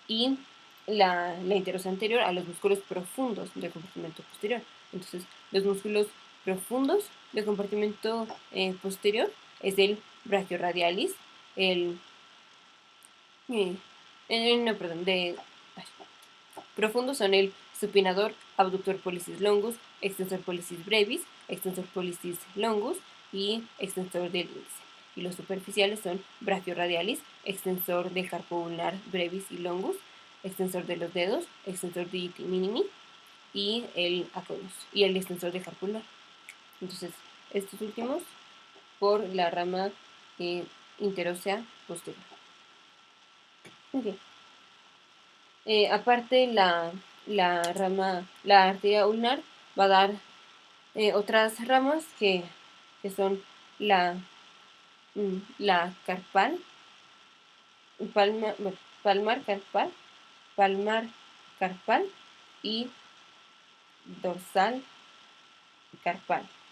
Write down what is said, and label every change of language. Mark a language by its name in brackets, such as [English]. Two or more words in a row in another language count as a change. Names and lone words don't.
[Spanish] y la interosa anterior a los músculos profundos del compartimento posterior. Entonces, los músculos profundos del compartimento posterior es el brachioradialis, el no, perdón, profundos son el supinador, [Latin] abductor pollicis longus, extensor pollicis brevis, extensor pollicis longus [Spanish] y extensor del índice. Y los superficiales son brachioradialis, extensor del carpo ulnar brevis y longus, extensor de los dedos, [Latin] extensor digiti minimi [Spanish] y el aconus y el extensor del carpo ulnar. Entonces, estos últimos por la rama interósea posterior. Okay. Aparte, la arteria ulnar va a dar otras ramas que son la carpal, palmar carpal y dorsal carpal.